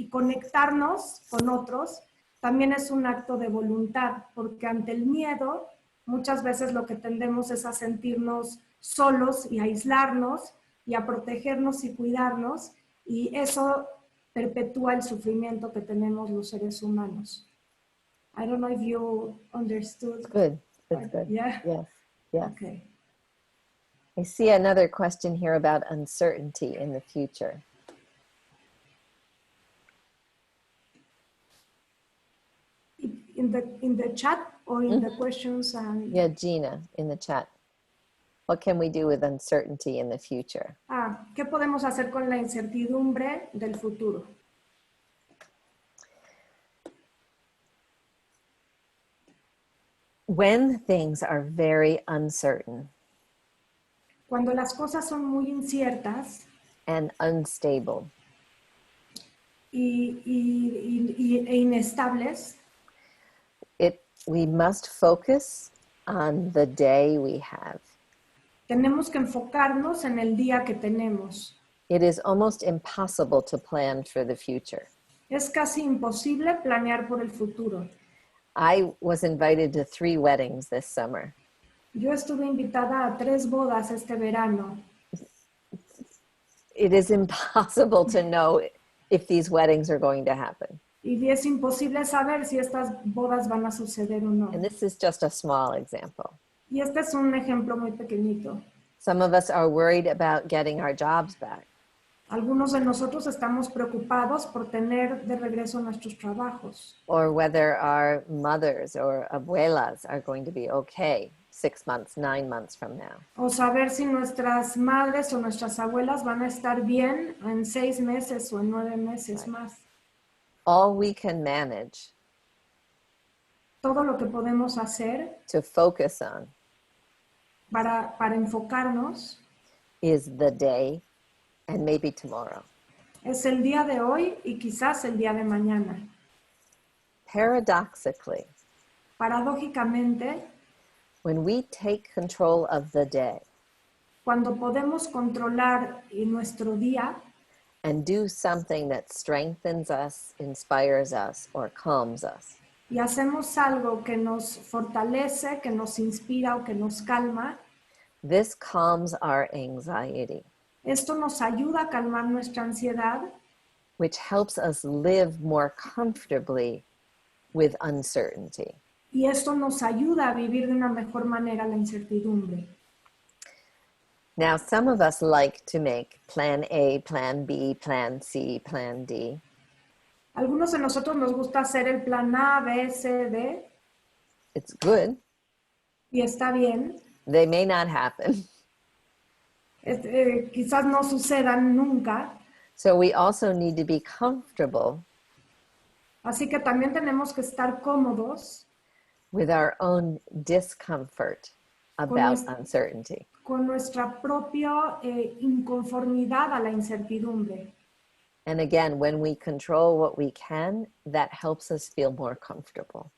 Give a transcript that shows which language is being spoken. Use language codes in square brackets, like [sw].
[es] Y conectarnos con otros también es un acto de voluntad, porque ante el miedo muchas veces lo que tendemos es a sentirnos solos y a aislarnos y a protegernos y cuidarnos, y eso perpetúa el sufrimiento que tenemos los seres humanos. [en] I don't know if you understood. Good. That's good. Yeah? Yes. Yes. Okay. I see another question here about uncertainty in the future. In the chat or in the questions? Yeah, Gina, in the chat. What can we do with uncertainty in the future? [es] ¿Qué podemos hacer con la incertidumbre del futuro? [en] When things are very uncertain [es] Cuando las cosas son muy inciertas [en] and unstable, [es] e inestables, [en] we must focus on the day we have. [es] tenemos que enfocarnos en el día que tenemos. [en] It is almost impossible to plan for the future. [es] Es casi imposible planear por el futuro. [en] I was invited to 3 weddings this summer. [es] Yo estuve invitada a 3 bodas este verano. [en] It is impossible to know if these weddings are going to happen. [es] Y es imposible saber si estas bodas van a suceder o no. [en] And this is just a small example. [es] Y este es un ejemplo muy pequeñito. [en] Some of us are worried about getting our jobs back. [es] Algunos de nosotros estamos preocupados por tener de regreso nuestros trabajos. [en] Or whether our mothers or abuelas are going to be okay 6 months, 9 months from now. [es] O saber si nuestras madres o nuestras abuelas van a estar bien en 6 meses o en 9 meses más. [en] All we can manage [es] Todo lo que podemos hacer [en] to focus on [es] para enfocarnos [en] is the day and maybe tomorrow. [es] es el día de hoy y quizás el día de mañana. [en] Paradoxically, [es] Paradójicamente, [en] when we take control of the day [es] cuando podemos controlar nuestro día [en] and do something that strengthens us, inspires us, or calms us, [es] y hacemos algo que nos fortalece, que nos inspira o que nos calma, [en] this calms our anxiety, [es] esto nos ayuda a calmar nuestra ansiedad, [en] which helps us live more comfortably with uncertainty. [es] y esto nos ayuda a vivir de una mejor manera la incertidumbre. [en] Now, some of us like to make plan A, plan B, plan C, plan D. [es] Algunos de nosotros nos gusta hacer el plan A, B, C, D, [en] It's good. [es] y está bien. [en] They may not happen. [es] Quizás no sucedan nunca, [en] So we also need to be comfortable [es] así que también tenemos que estar cómodos [en] with our own discomfort about uncertainty. [es] con nuestra propia inconformidad a la incertidumbre. [en] And again, when we control what we can, that helps us feel more comfortable.